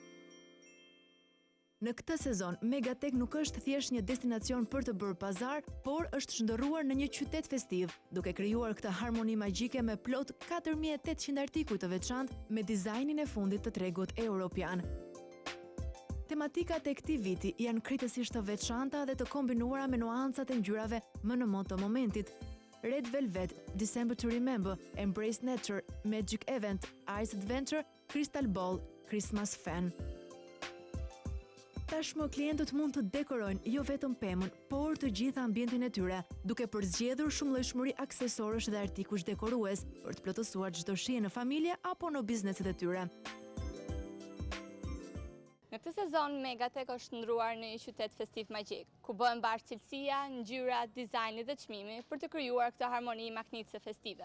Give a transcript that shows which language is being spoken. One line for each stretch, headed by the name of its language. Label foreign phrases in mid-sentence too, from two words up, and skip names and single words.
Albanian: Në këtë sezon, Megatek nuk është thjesht një destinacion për të bërë pazar, por është shndërruar në një qytet festiv, duke krijuar këtë harmoni magjike me plot 4800 artikuj të veçantë me dizajnin e fundit të tregut evropian. Tematikat e këtij viti janë kritësisht të veçanta dhe të kombinuara me nuancat e ngjyrave më në mod të momentit.
English: Red Velvet, December to Remember, Embrace Nature, Magic Event, Ice Adventure, Crystal Ball, Christmas Fan.
Albanian: Tashmë klientët mund të dekorojnë jo vetëm pemën, por të gjitha ambientin e tyre, duke përzgjedhur shumëllojshmëri aksesorësh dhe artikush dekorues për të plotësuar çdo shije në familje apo në bizneset e tyre. Në këtë sezon, Megatek është ndruar në një qytet festiv magjik, ku bëhen bashkë cilësia, ngjyra, dizajni dhe çmimi për të krijuar këtë harmoni magnitëse festive.